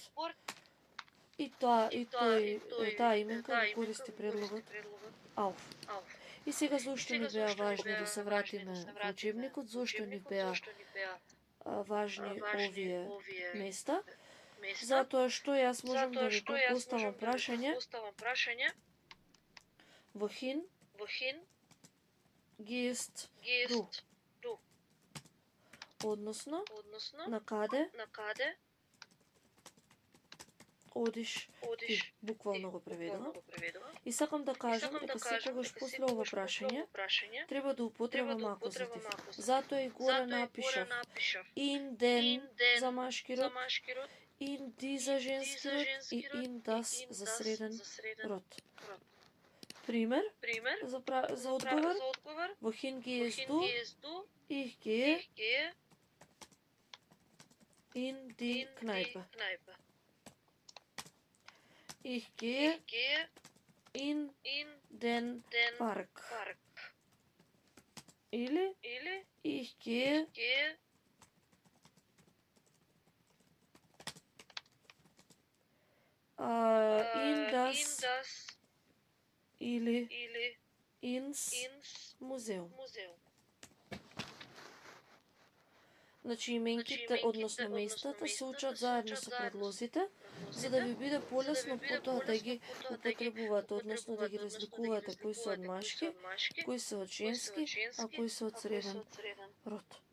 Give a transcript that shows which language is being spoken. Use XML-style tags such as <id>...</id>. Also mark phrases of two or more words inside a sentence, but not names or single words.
<mk>И таа именка го користи предлогот auf. И сега зошто ни беа важни да се вратиме во учебникот, зошто ни беа важни овие места? Затоа што јас можам да ви поставам прашање</mk> <de>wohin gehst du?</de> <mk>Односно, на каде одиш ти, буквално го преведувам. И сакам да кажам дека секогаш после ова прашање треба да употребам акузатив. Затоа и горе напишав</mk> <de>in den</de> <mk>за машки род,</mk> <de>in die</de> <mk>за женски род и</mk> <de>in das</de> <mk>за среден род. Пример за одговор.</mk> <de>Wohin gehst du? Ich gehe in die Kneipe. Ich gehe in den Park. Или ich gehe in das или ins музеум.</de> <mk>Значи именките, односно местата, се учат заедно со предлозите, за да ви биде полесно потоа да ги употребувате, односно да ги разликувате кои се од машки, кои се од женски, а кои се од среден род.</mk>